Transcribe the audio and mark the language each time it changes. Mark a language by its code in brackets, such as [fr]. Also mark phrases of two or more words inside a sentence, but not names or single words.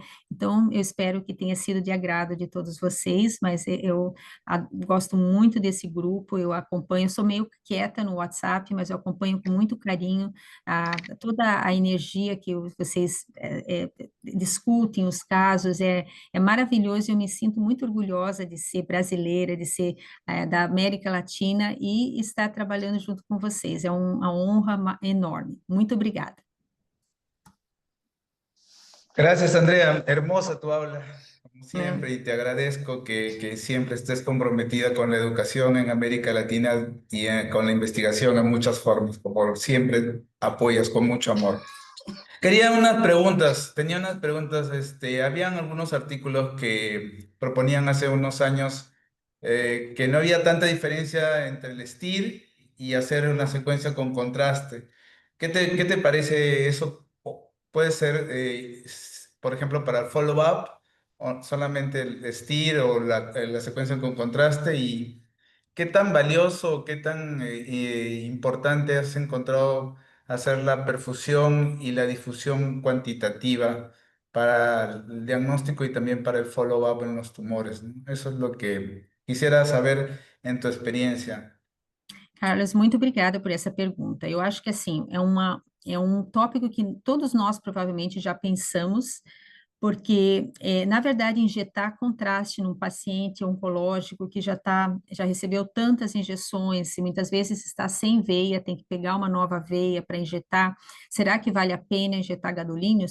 [pt] Então, eu espero que tenha sido de agrado de todos vocês, mas eu gosto muito desse grupo, eu acompanho, sou meio quieta no WhatsApp, mas eu acompanho com muito carinho toda a energia que vocês discutem os casos, é maravilhoso, eu me sinto muito orgulhosa de ser brasileira, de ser da América Latina e estar trabalhando junto com vocês, é uma honra enorme. Muito obrigada. [es] Gracias, Andrea. Hermosa tu habla, como siempre, y te agradezco que siempre estés comprometida con la educación en América Latina y con la investigación en muchas formas, como siempre apoyas con mucho amor. Tenía unas preguntas, habían algunos artículos que proponían hace unos años que no había tanta diferencia entre el STIR y hacer una secuencia con contraste. ¿Qué te parece eso? Puede ser, por ejemplo, para el follow-up, o solamente el STIR o la secuencia con contraste, y qué tan valioso, qué tan importante has encontrado hacer la perfusión y la difusión cuantitativa para el diagnóstico y también para el follow-up en los tumores, ¿no? Eso es lo que quisiera saber en tu experiencia. [pt] Carlos, muito obrigada por essa pergunta. Eu acho que, assim, é um tópico que todos nós provavelmente já pensamos, porque, na verdade, injetar contraste num paciente oncológico que já recebeu tantas injeções, e muitas vezes está sem veia, tem que pegar uma nova veia para injetar, será que vale a pena injetar gadolínio?